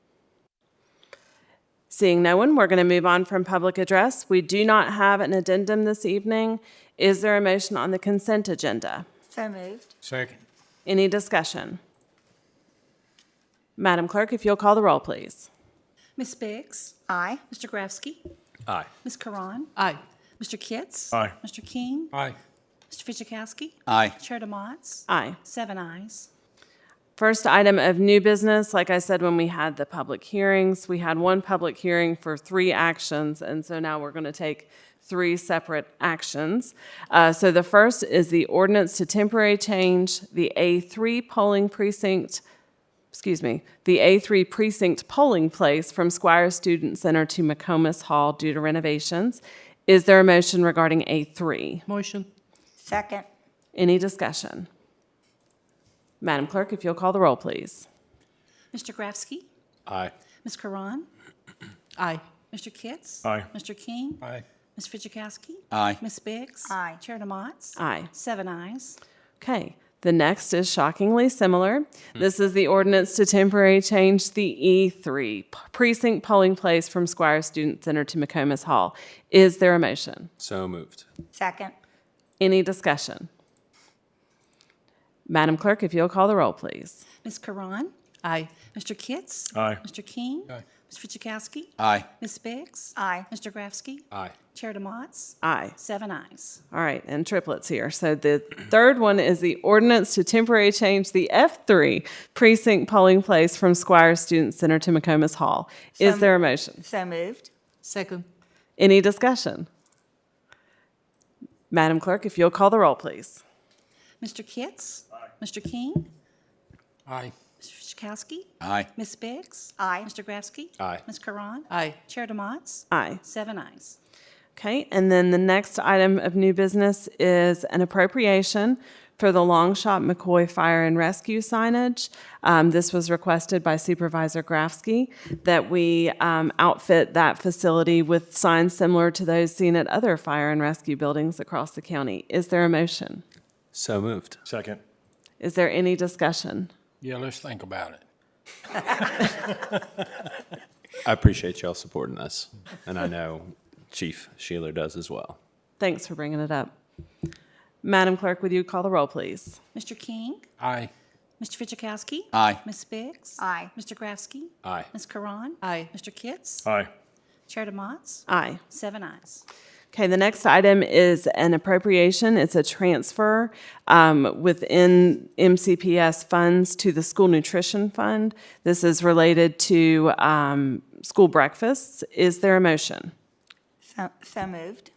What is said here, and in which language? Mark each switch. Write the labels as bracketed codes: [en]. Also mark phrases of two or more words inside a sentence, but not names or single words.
[en] Seeing no one, we're going to move on from public address. We do not have an addendum this evening. Is there a motion on the consent agenda? So moved. Second. Any discussion? Madam Clerk, if you'll call the roll, please. Ms. Biggs? Aye. Mr. Grafsky? Aye. Ms. Karan? Aye. Mr. Kitts? Aye. Mr. King? Aye. Mr. Fidzikowski? Aye. Chair DeMotts? Aye. 7 ayes. First item of new business, like I said, when we had the public hearings, we had one public hearing for 3 actions, and so now we're going to take 3 separate actions. So the first is the ordinance to temporarily change the A3 precinct polling place from Squire Student Center to McComas Hall due to renovations. Is there a motion regarding A3? Motion. Second. Any discussion? Madam Clerk, if you'll call the roll, please. Mr. Grafsky? Aye. Ms. Karan? Aye. Mr. Kitts? Aye. Mr. King? Aye. Ms. Fidzikowski? Aye. Ms. Biggs? Aye. Chair DeMotts? Aye. 7 ayes. Okay. The next is shockingly similar. This is the ordinance to temporarily change the E3 precinct polling place from Squire Student Center to McComas Hall. Is there a motion? So moved. Second. Any discussion? Madam Clerk, if you'll call the roll, please. Ms. Karan? Aye. Mr. Kitts? Aye. Mr. King? Aye. Ms. Fidzikowski? Aye. Ms. Biggs? Aye. Mr. Grafsky? Aye. Chair DeMotts? Aye. 7 ayes. All right, and triplets here. So the third one is the ordinance to temporarily change the F3 precinct polling place from Squire Student Center to McComas Hall. Is there a motion? So moved. Second. Any discussion? Madam Clerk, if you'll call the roll, please. Mr. Kitts? Aye. Mr. King? Aye. Mr. Fidzikowski? Aye. Ms. Biggs? Aye. Mr. Grafsky? Aye. Ms. Karan? Aye. Chair DeMotts? Aye. 7 ayes. Okay, and then the next item of new business is an appropriation for the Longshot McCoy Fire and Rescue signage. This was requested by Supervisor Grafsky that we outfit that facility with signs similar to those seen at other fire and rescue buildings across the county. Is there a motion? So moved. Second. Is there any discussion? Yeah, let's think about it. I appreciate y'all supporting this, and I know Chief Sheeler does as well. Thanks for bringing it up. Madam Clerk, would you call the roll, please? Mr. King? Aye. Mr. Fidzikowski? Aye. Ms. Biggs? Aye. Mr. Grafsky? Aye. Ms. Karan? Aye. Mr. Kitts? Aye. Chair DeMotts? Aye. 7 ayes. Okay, the next item is an appropriation. It's a transfer within MCPS funds to the School Nutrition Fund. This is related to school breakfasts. Is there a motion? So moved.